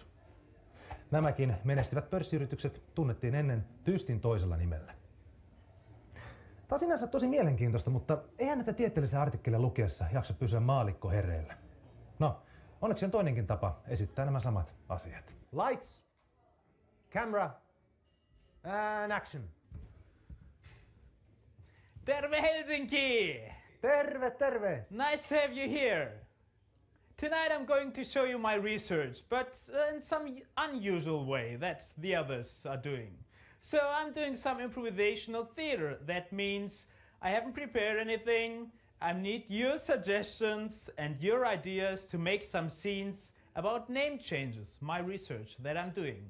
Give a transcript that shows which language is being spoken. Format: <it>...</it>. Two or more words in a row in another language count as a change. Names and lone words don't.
<fi>Nämäkin menestyvät pörssiyritykset tunnettiin ennen tyystin toisella nimellä. Tämä on sinänsä tosi mielenkiintoista, mutta eihän näitä tieteellisiä artikkeleja lukiessa jaksa pysyä maalikko herreillä. No, onneksi on toinenkin tapa esittää nämä samat asiat.</fi> <en>Lights, camera, and action.</en> <fi>Terve Helsinki! Terve, terve!</fi> <en>Nice to have you here. Tonight I'm going to show you my research, but in some unusual way that the others are doing. So I'm doing some improvisational theater. That means I haven't prepared anything. I need your suggestions and your ideas to make some scenes about name changes, my research that I'm doing.</en>